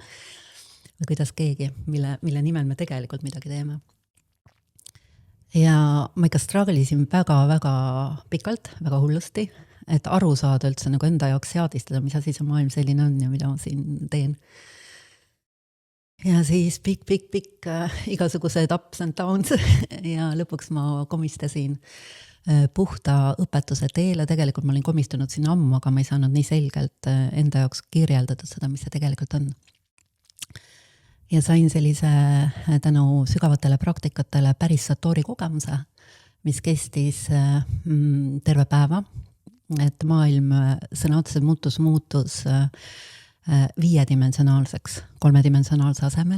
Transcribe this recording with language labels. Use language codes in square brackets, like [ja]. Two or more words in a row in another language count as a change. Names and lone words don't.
[et] Või kuidas keegi, mille nimel me tegelikult midagi teeme. Ja ma ikka strugglisin väga-väga pikalt, väga hullusti, et aru saada üldse nagu enda jaoks seadistada, mis asi see maailm selline on ja mida ma siin teen. Ja siis pikk igasugused [en] ups and downs [et] ja lõpuks ma komistasin puhta õpetuse teele, tegelikult ma olin komistunud sinna ammu, aga ma ei saanud nii selgelt enda jaoks kirjeldada seda, mis see tegelikult on. Ja sain sellise tänu sügavatele praktikatele päris satori kogemuse, mis kestis terve päeva, et maailm sõna otseselt muutus 5-dimensionaalseks, 3-dimensionaalse asemel.